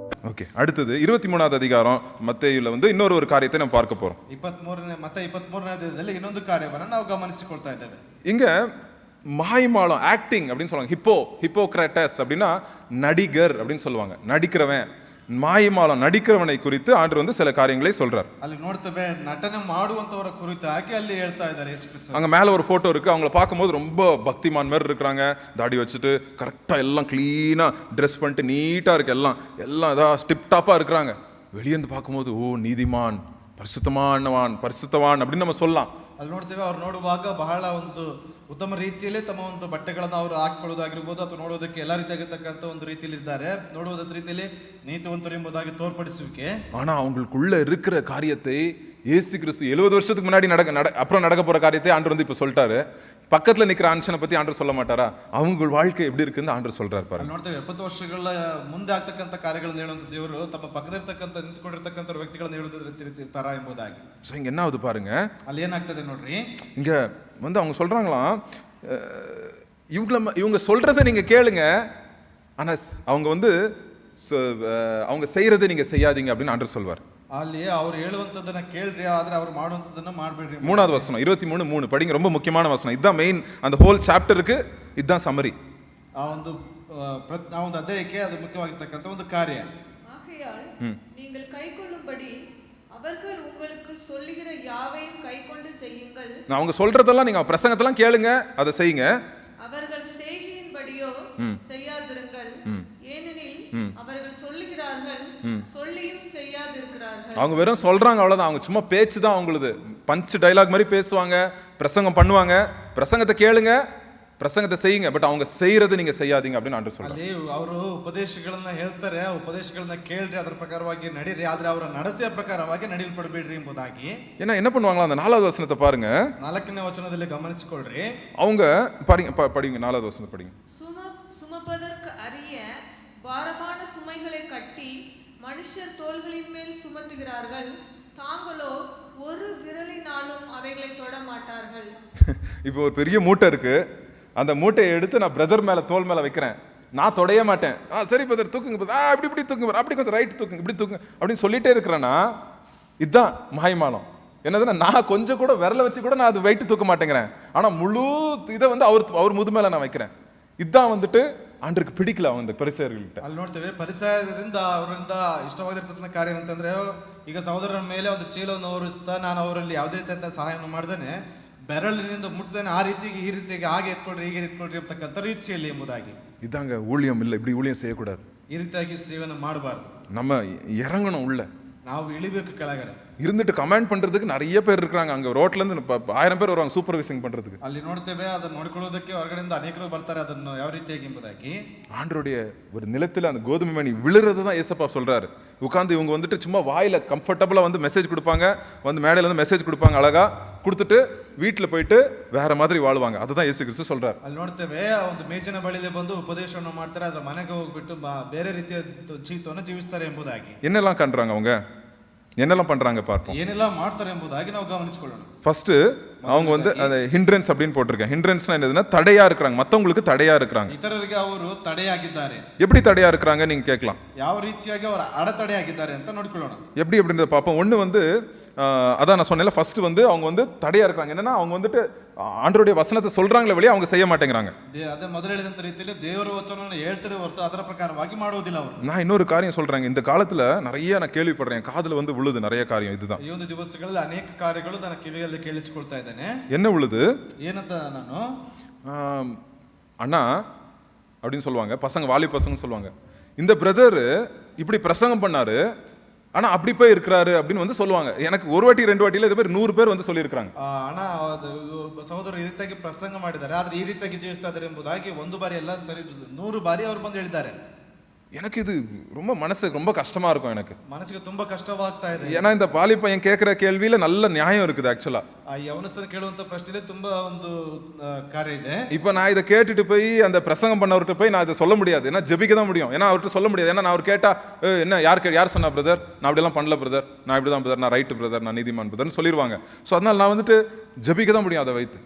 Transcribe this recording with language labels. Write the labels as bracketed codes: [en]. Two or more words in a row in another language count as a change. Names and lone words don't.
[ta] ஓகே, அடுத்தது 23வது அதிகாரம் மத்தேயுல வந்து ஒரு காரியத்தை நம்ம பார்க்க போறோம். [kn] 23ನೇ ಅಧ್ಯಾಯದಲ್ಲಿ ಇನ್ನೊಂದು ಕಾರ್ಯವನ್ನು ನಾವು ಗಮನಿಸಿಕೊಳ್ತಾ ಇದ್ದೇವೆ. [ta] இங்க மாய்மாலம் ஆக்டிங் அப்படின்னு சொல்லுவாங்க. ஹிப்போக்ரட்டஸ் அப்படின்னா நடிகர் அப்படின்னு சொல்லுவாங்க. நடிக்கிறவன், மாய்மாலம் நடிக்கிறவனை குறித்து ஆண்டவர் வந்து சில காரியங்களை சொல்றார். [kn] ಅಲ್ಲಿ ನೋಡ್ತೇವೆ ನಟನೆ ಮಾಡುವಂತವರ ಕುರಿತಾಗಿ ಅಲ್ಲಿ ಹೇಳ್ತಾ ಇದ್ದಾರೆ ಯೇಸು ಕ್ರಿಸ್ತ. [ta] அங்க மேல ஒரு போட்டோ இருக்கு. அவங்கள பார்க்கும்போது ரொம்ப பக்திமான் மாதிரி இருக்கிறாங்க. தாடி வச்சுட்டு கரெக்டா எல்லாம் [en] clean dress [ta] பண்ணிட்டு நீட்டா இருக்கு. எல்லாம் [en] tip top [ta] இருக்கிறாங்க. வெளியேந்து பார்க்கும்போது ஓ நீதிமான், பரிசுத்தவான் அப்படின்னு நம்ம சொல்லலாம். [kn] ಅಲ್ಲಿ ನೋಡ್ತೇವೆ ಅವ್ರು ನೋಡುವಾಗ ಬಹಳ ಒಂದು ಉತ್ತಮ ರೀತಿಯಲ್ಲಿ ತಮ್ಮ ಒಂದು ಬಟ್ಟೆಗಳನ್ನು ಅವರು ಹಾಕಿಕೊಳ್ಳೋದಾಗಿರ್ಬೋದು ಅಥವಾ ನೋಡೋದಕ್ಕೆ ಎಲ್ಲ ರೀತಿಯಾಗಿರ್ತಕ್ಕಂಥ ಒಂದು ರೀತಿಯಲ್ಲಿ ಇದ್ದಾರೆ. ನೋಡುವುದ ರೀತಿಯಲ್ಲಿ ನೀತಿವಂತರು ಎಂಬುದಾಗಿ ತೋರ್ಪಡಿಸುವಿಕೆ. [ta] ஆனா அவங்களுக்குள்ள இருக்கிற காரியத்தை இயேசு கிறிஸ்து 70 வருஷத்துக்கு முன்னாடி அப்புறம் நடக்க போற காரியத்தை ஆண்டவர் வந்து இப்ப சொல்லிட்டாரு. பக்கத்துல நிக்கிற அன்ஷனை பத்தி ஆண்டவர் சொல்ல மாட்டாரா? அவங்க வாழ்க்கை எப்படி இருக்குன்னு ஆண்டவர் சொல்றாரு பாருங்க. [kn] ನೋಡ್ತೇವೆ 70 ವರ್ಷಗಳ ಮುಂದೆ ಆಗ್ತಕ್ಕಂಥ ಕಾರ್ಯಗಳನ್ನು ಹೇಳುವಂತ ದೇವರು ತಮ್ಮ ಪಕ್ಕದಲ್ಲಿರ್ತಕ್ಕಂಥ ನಿಂತುಕೊಂಡಿರ್ತಕ್ಕಂಥ ವ್ಯಕ್ತಿಗಳನ್ನು ಹೇಳುತ್ತಿರ್ತಾರ ಎಂಬುದಾಗಿ. [ta] சோ இங்க என்ன ஆகுது பாருங்க. [kn] ಅಲ್ಲಿ ಏನಾಗ್ತದೆ ನೋಡ್ರಿ, [ta] இங்க வந்து அவங்க சொல்றாங்களாம், இவங்க சொல்றதை நீங்க கேளுங்க, ஆனா அவங்க வந்து அவங்க செய்யறதை நீங்க செய்யாதீங்க அப்படின்னு ஆண்டவர் சொல்வார். [kn] ಅಲ್ಲಿ ಅವರು ಹೇಳುವಂತದನ್ನ ಕೇಳ್ರಿ, ಆದ್ರೆ ಅವರು ಮಾಡುವಂತದನ್ನ ಮಾಡಬೇಡ್ರಿ. [ta] 3வது வசனம் 23:3 படிங்க. ரொம்ப முக்கியமான வசனம். இதுதான் மெயின். அந்த [en] whole chapter [ta] இதுதான் சம்மரி. [kn] ಆ ಒಂದು ಅಧ್ಯಾಯಕ್ಕೆ ಅದು ಮುಖ್ಯವಾಗಿರ್ತಕ್ಕಂಥ ಒಂದು ಕಾರ್ಯ. [ta] ஆகையால் நீங்கள் கைக்கொள்ளும்படி அவர்கள் உங்களுக்கு சொல்லுகிற யாவையும் கைக்கொண்டு செய்யுங்கள். அவங்க சொல்றதெல்லாம் நீங்க பிரசங்கத்தெல்லாம் கேளுங்க, அதை செய்யுங்க. அவர்கள் செய்கையின்படியோ செய்யாதிருங்கள், ஏனெனில் அவர்கள் சொல்லுகிறார்கள், சொல்லியும் செய்யாதிருக்கிறார்கள். அவங்க வெறும் சொல்றாங்க, அவ்வளவுதான். அவங்க சும்மா பேச்சு தான் அவங்களுது. [en] punch dialogue [ta] மாதிரி பேசுவாங்க, பிரசங்கம் பண்ணுவாங்க. பிரசங்கத்தை கேளுங்க, பிரசங்கத்தை செய்யுங்க, பட் அவங்க செய்யறது நீங்க செய்யாதீங்க அப்படின்னு ஆண்டவர் சொல்றாரு. [kn] ಅಲ್ಲಿ ಅವರು ಉಪದೇಶಗಳನ್ನ ಹೇಳ್ತಾರೆ, ಉಪದೇಶಗಳನ್ನ ಕೇಳ್ರಿ, ಅದರ ಪ್ರಕಾರವಾಗಿ ನಡೀರಿ, ಆದ್ರೆ ಅವರ ನಡತೆಯ ಪ್ರಕಾರವಾಗಿ ನಡೆಯಲ್ಪಡಬೇಡ್ರಿ ಎಂಬುದಾಗಿ. [ta] ஏன்னா என்ன பண்ணுவாங்களா? அந்த 4வது வசனத்தை பாருங்க. [kn] 4ನೇ ವಚನದಲ್ಲಿ ಗಮನಿಸಿಕೊಳ್ಳ್ರಿ. [ta] அவங்க படிங்க 4வது வசனத்தை படிங்க. சுமப்பதற்கு அரிய பாரமான சுமைகளை கட்டி மனுஷர் தோள்களின் மேல் சுமத்துகிறார்கள், தாங்களோ ஒரு விரலினாலும் அவைகளை தொட மாட்டார்கள். இப்போ ஒரு பெரிய மூட்டை இருக்கு. அந்த மூட்டையை எடுத்து நான் பிரதர் மேல தோல் மேல வைக்கிறேன், நான் தொடைய மாட்டேன். சரி பிரதர் தூக்குங்க பிரதர், இப்படி தூக்குங்க, அப்படி கொஞ்சம் ரைட் தூக்குங்க, இப்படி தூக்குங்க அப்படின்னு சொல்லிட்டே இருக்கிறேன்னா இதுதான் மாய்மாலம். என்னதுன்னா நான் கொஞ்சம் கூட விரல வச்சு கூட நான் அது வெயிட் தூக்க மாட்டேங்கிறேன், ஆனா முழு இதை வந்து அவர் முது மேல நான் வைக்கிறேன். இதுதான் வந்துட்டு ஆண்டருக்கு பிடிக்கல அவங்க ಪರಿಸರர்கள்ட்ட. [kn] ಅಲ್ಲಿ ನೋಡ್ತೇವೆ ಪರಿಸರದಿಂದ ಅವರಿಂದ ಇಷ್ಟವಾಗಿರ್ತಕ್ಕಂಥ ಕಾರ್ಯ ಅಂತಂದ್ರೆ, ಈಗ ಸಹೋದರರ ಮೇಲೆ ಒಂದು ಚೀಲವನ್ನು ಹೊರಿಸ್ತಾ ನಾನು ಅವರಲ್ಲಿ ಯಾವುದೇ ರೀತಿಯ ಸಹಾಯವನ್ನು ಮಾಡ್ದೇನೆ, ಬೆರಳಿನಿಂದ ಮುಟ್ಟದೇನೆ ಆ ರೀತಿಗೆ ಈ ರೀತಿಗೆ ಹಾಗೆ ಎತ್ಕೊಳ್ರಿ ಹೀಗೆ ಎತ್ಕೊಳ್ರಿ ಅಂತಕ್ಕಂಥ ರೀತಿಯಲ್ಲಿ ಎಂಬುದಾಗಿ. [ta] இதாங்க ஊழியம். இல்லை, இப்படி ஊழியம் செய்யக்கூடாது. [kn] ಈ ರೀತಿಯಾಗಿ ಸೇವೆಯನ್ನು ಮಾಡಬಾರ್ದು. [ta] நம்ம இறங்கணும் உள்ள, [kn] ನಾವು ಇಳಿಬೇಕು ಕೆಳಗಡೆ. [ta] இருந்துட்டு கமெண்ட் பண்றதுக்கு நிறைய பேர் இருக்காங்க. அங்க ரோட்ல இருந்து 1000 பேர் வருவாங்க சூப்பர்வைசிங் பண்றதுக்கு. [kn] ಅಲ್ಲಿ ನೋಡ್ತೇವೆ, ಅದನ್ನ ನೋಡ್ಕೊಳ್ಳೋದಕ್ಕೆ ಹೊರಗಡೆಯಿಂದ ಅನೇಕರು ಬರ್ತಾರೆ, ಅದನ್ನು ಯಾವ ರೀತಿಯಾಗಿ ಎಂಬುದಾಗಿ. [ta] ஆண்டருடைய ஒரு நிலத்துல அந்த கோதுமை மணி விழுறது தான் ஏசப்பா சொல்றாரு. உட்காந்து இவங்க வந்துட்டு சும்மா வாயில கம்ஃபர்டபுளா வந்து மெசேஜ் கொடுப்பாங்க, வந்து மேடையில இருந்து மெசேஜ் கொடுப்பாங்க, அழகா கொடுத்துட்டு வீட்டுல போயிட்டு வேற மாதிரி வாழ்வாங்க. அதுதான் இயேசு கிறிஸ்து சொல்றாரு. [kn] ಅಲ್ಲಿ ನೋಡ್ತೇವೆ, ಒಂದು ಮೇಜಿನ ಬಳಿಯಲ್ಲಿ ಬಂದು ಉಪದೇಶವನ್ನು ಮಾಡ್ತಾರೆ, ಅದರ ಮನೆಗೆ ಹೋಗ್ಬಿಟ್ಟು ಬೇರೆ ರೀತಿಯ ಜೀವಿತವನ್ನು ಜೀವಿಸ್ತಾರೆ ಎಂಬುದಾಗಿ. [ta] என்னெல்லாம் பண்றாங்க அவங்க, என்னெல்லாம் பண்றாங்க பார்ப்போம். [kn] ಏನೆಲ್ಲ ಮಾಡ್ತಾರೆ ಎಂಬುದಾಗಿ ನಾವು ಗಮನಿಸಿಕೊಳ್ಳೋಣ. [ta] ஃபர்ஸ்ட் அவங்க வந்து அந்த ஹிண்ட்ரன்ஸ் அப்படின்னு போட்டிருக்கேன். ஹிண்ட்ரன்ஸ்னா என்னதுன்னா தடையா இருக்கிறாங்க, மத்தவங்களுக்கு தடையா இருக்கிறாங்க. [kn] ಇತರರಿಗೆ ಅವರು ತಡೆಯಾಗಿದ್ದಾರೆ. [ta] எப்படி தடையா இருக்கிறாங்க நீங்க கேட்கலாம். [kn] ಯಾವ ರೀತಿಯಾಗಿ ಅವರು ಅಡೆತಡೆಯಾಗಿದ್ದಾರೆ ಅಂತ ನೋಡ್ಕೊಳ್ಳೋಣ. [ta] எப்படி அப்படின்றத பார்ப்போம். ஒன்று வந்து அதான் நான் சொன்னேன்ல, ஃபர்ஸ்ட் வந்து அவங்க வந்து தடையா இருக்காங்க. என்னன்னா அவங்க வந்துட்டு ஆண்டவருடைய வசனத்தை சொல்றாங்களே வெளியே அவங்க செய்ய மாட்டேங்கிறாங்க. [kn] ಅದೇ ಮೊದಲು ಹೇಳಿದಂತ ರೀತಿಯಲ್ಲಿ ದೇವರ ವಚನವನ್ನು ಹೇಳ್ತಾರೆ ಹೊರತು ಅದರ ಪ್ರಕಾರವಾಗಿ ಮಾಡುವುದಿಲ್ಲ ಅವರು. [ta] நான் இன்னொரு காரியம் சொல்றேங்க. இந்த காலத்துல நிறைய நான் கேள்விப்படுறேன், காதுல வந்து விழுது நிறைய காரியம். இதுதான் [kn] ಈ ಒಂದು ದಿವಸಗಳಲ್ಲಿ ಅನೇಕ ಕಾರ್ಯಗಳು ನನ್ನ ಕಿವಿಯಲ್ಲಿ ಕೇಳಿಸಿಕೊಳ್ತಾ ಇದ್ದೇನೆ. [ta] என்ன விழுது? [kn] ಏನಂತ ನಾನು [ta] அண்ணா அப்படின்னு சொல்லுவாங்க பசங்க, வாலி பசங்க சொல்லுவாங்க, இந்த பிரதர் இப்படி பிரசங்கம் பண்ணாரு ஆனா அப்படி போய் இருக்கிறாரு அப்படின்னு வந்து சொல்லுவாங்க. எனக்கு ஒரு வாட்டி 2 வாட்டியில இது மாதிரி 100 பேர் வந்து சொல்லியிருக்காங்க. [kn] ಅಣ್ಣ ಸಹೋದರರು ಈ ರೀತಿಯಾಗಿ ಪ್ರಸಂಗ ಮಾಡಿದ್ದಾರೆ, ಆದ್ರೆ ಈ ರೀತಿಯಾಗಿ ಜೀವಿಸ್ತಾ ಇದ್ದಾರೆ ಎಂಬುದಾಗಿ 1 ಬಾರಿ ಎಲ್ಲ ಸರಿ 100 ಬಾರಿ ಅವರು ಬಂದು ಹೇಳಿದ್ದಾರೆ. [ta] எனக்கு இது ரொம்ப மனசுக்கு ரொம்ப கஷ்டமா இருக்கும். எனக்கு [kn] ಮನಸ್ಸಿಗೆ ತುಂಬಾ ಕಷ್ಟವಾಗ್ತಾ ಇದೆ. [ta] ஏன்னா இந்த வாலி பையன் கேட்கிற கேள்வியில நல்ல நியாயம் இருக்குது. ஆக்சுவலா [kn] ಯವನಸ್ಥನ ಕೇಳುವಂತ ಪ್ರಶ್ನೆಯಲ್ಲಿ ತುಂಬಾ ಒಂದು ಕಾರ್ಯ ಇದೆ. [ta] இப்ப நான் இதை கேட்டுட்டு போய் அந்த பிரசங்கம் பண்ணவர்கிட்ட போய் நான் இதை சொல்ல முடியாது, ஏன்னா ஜெபிக்க தான் முடியும். ஏன்னா அவர்கிட்ட சொல்ல முடியாது. ஏன்னா நான் அவர் கேட்டா என்ன யார் சொன்னா பிரதர், நான் அப்படிலாம் பண்ணல பிரதர், நான் இப்படிதான் பிரதர், நான் ரைட்டு பிரதர், நான் நீதிமான் பிரதர்னு சொல்லிடுவாங்க. ஸோ அதனால நான் வந்துட்டு ஜெபிக்க தான் முடியும் அதை வைத்து.